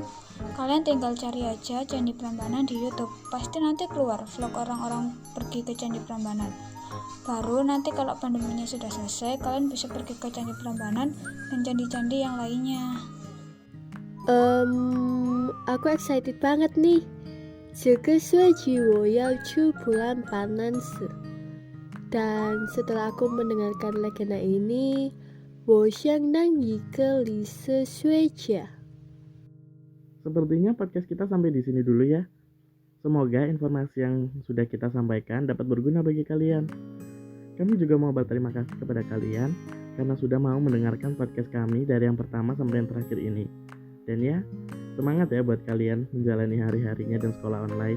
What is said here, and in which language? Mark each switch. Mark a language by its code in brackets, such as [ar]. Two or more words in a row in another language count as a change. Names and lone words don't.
[id] Kalian tinggal cari aja Candi Prambanan di YouTube. Pasti nanti keluar vlog orang-orang pergi ke Candi Prambanan. Baru nanti kalau pandeminya sudah selesai, kalian bisa pergi ke Candi Prambanan dan candi-candi yang lainnya. Aku excited banget nih. [zh] 这个学期我要去普兰巴南市. [id] Dan setelah aku mendengarkan legenda ini, [zh] 我想当一个历史学家. [id] Sepertinya podcast kita sampai di sini dulu ya. Semoga informasi yang sudah kita sampaikan dapat berguna bagi kalian. Kami juga mau berterima kasih kepada kalian karena sudah mau mendengarkan podcast kami dari yang pertama sampai yang terakhir ini. Dan ya, semangat ya buat kalian menjalani hari-harinya dan sekolah online.